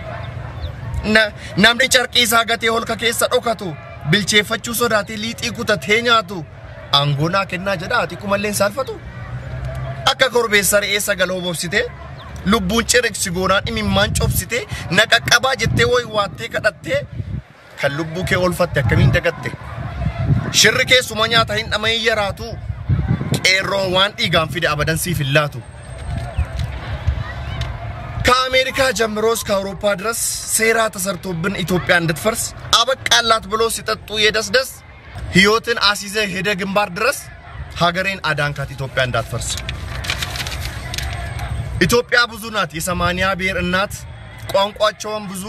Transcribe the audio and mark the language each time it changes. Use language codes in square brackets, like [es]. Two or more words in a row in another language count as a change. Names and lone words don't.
[om] namni carqii isaa gatee holqa keessa dhokatu bilcheeffachuu sodaatee liixii kutatee nyaatu aangoonaa kennaa jedha ati kumalleen saalfatu akka korbeessa re'ee sagaloo bobsite lubbuun cireksi goonaan imimmaan cobsite naqaqqabaa jettee way waattee kadhattee kan lubbuu kee olfatte akkamiin dagatte shirri keessuma nyaata hin dhama'in yaraatu qeerroon waan dhiigaan fide abadan siif hin laatu [am] ከአሜሪካ ጀምሮስ ከአውሮፓ ድረስ ሴራ ተሰርቶብን ኢትዮጵያ እንድትፈርስ አበቃላት ብሎ ሲጠጡ የደስደስ ህይወትን አሲዘ ሄደ ግንባር ድረስ ሀገሬን አዳንካት ኢትዮጵያ እንዳትፈርስ ኢትዮጵያ ብዙ ናት የ80 ብሔር እናት ቋንቋቸውም ብዙ